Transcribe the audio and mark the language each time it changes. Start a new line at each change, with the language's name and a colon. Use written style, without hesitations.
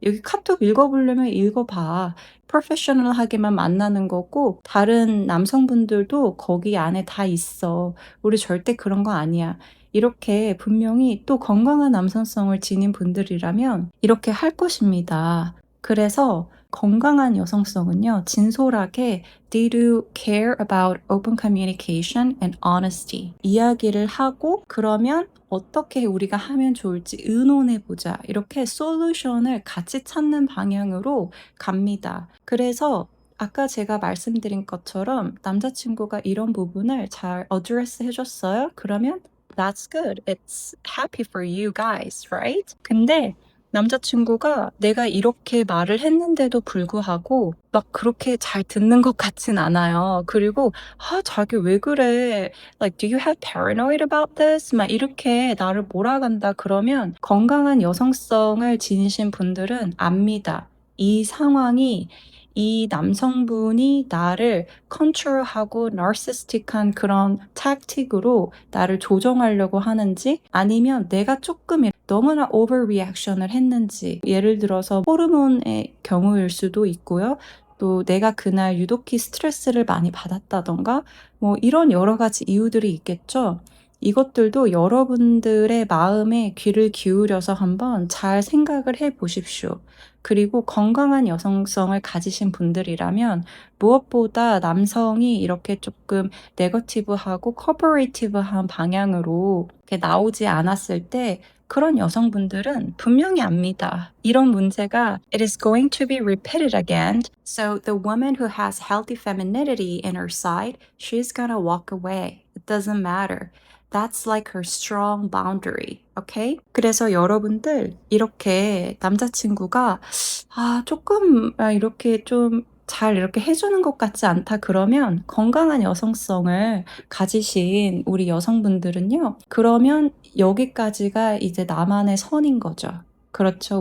Korean: 여기 카톡 읽어보려면 읽어봐. 프로페셔널하게만 만나는 거고 다른 남성분들도 거기 안에 다 있어. 우리 절대 그런 거 아니야. 이렇게 분명히 또 건강한 남성성을 지닌 분들이라면 이렇게 할 것입니다. 그래서 건강한 여성성은요, 진솔하게
English: They do care about open communication and honesty.
Korean: 이야기를 하고 그러면 어떻게 우리가 하면 좋을지 의논해보자. 이렇게 솔루션을 같이 찾는 방향으로 갑니다. 그래서 아까 제가 말씀드린 것처럼 남자친구가 이런 부분을 잘 어드레스 해줬어요. 그러면
English: That's good. It's happy for you guys, right?
Korean: 근데 남자친구가 내가 이렇게 말을 했는데도 불구하고 막 그렇게 잘 듣는 것 같진 않아요. 그리고 아, 자기 왜 그래?
English: Like, do you have paranoid about this?
Korean: 막 이렇게 나를 몰아간다 그러면 건강한 여성성을 지니신 분들은 압니다. 이 상황이 이 남성분이 나를 컨트롤하고 나르시스틱한 그런 택틱으로 나를 조정하려고 하는지 아니면 내가 조금 너무나 오버리액션을 했는지 예를 들어서 호르몬의 경우일 수도 있고요. 또 내가 그날 유독히 스트레스를 많이 받았다던가 뭐 이런 여러 가지 이유들이 있겠죠. 이것들도 여러분들의 마음에 귀를 기울여서 한번 잘 생각을 해 보십시오. 그리고 건강한 여성성을 가지신 분들이라면 무엇보다 남성이 이렇게 조금 네거티브하고 커퍼레이티브한 방향으로 이렇게 나오지 않았을 때 그런 여성분들은 분명히 압니다. 이런 문제가
English: It is going to be repeated again. So the woman who has healthy femininity in her side, she's gonna walk away. It doesn't matter. That's like her strong boundary. Okay?
Korean: 그래서 여러분들 이렇게 남자친구가 조금 이렇게 좀 잘 이렇게 해주는 것 같지 않다 그러면 건강한 여성성을 가지신 우리 여성분들은요. 그러면 여기까지가 이제 나만의 선인 거죠. 그렇죠.